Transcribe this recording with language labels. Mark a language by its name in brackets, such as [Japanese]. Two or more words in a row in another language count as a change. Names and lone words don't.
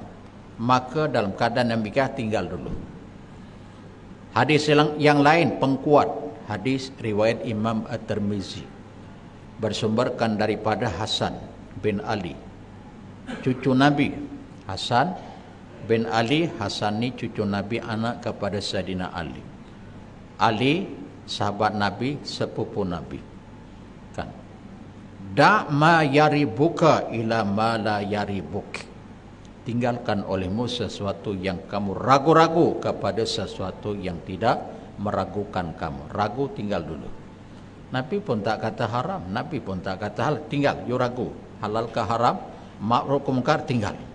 [Malay] Maka dalam keadaan demikian tinggal dulu. Hadis yang lain pengkuat, hadis riwayat Imam At-Tirmizi, bersumberkan daripada Hasan bin Ali, cucu Nabi. Hasan bin Ali, Hasan ni cucu Nabi, anak kepada Sayyidina Ali. Ali sahabat Nabi, sepupu Nabi. Kan? [Arabic] دع ما يريبك إلى ما لا يريبك. [Malay] Tinggalkan olehmu sesuatu yang kamu ragu-ragu kepada sesuatu yang tidak meragukan kamu. Ragu, tinggal dulu. Nabi pun tak kata haram, Nabi pun tak kata halal, tinggal. You ragu, halal ke haram, ma'ruf ke munkar, tinggal.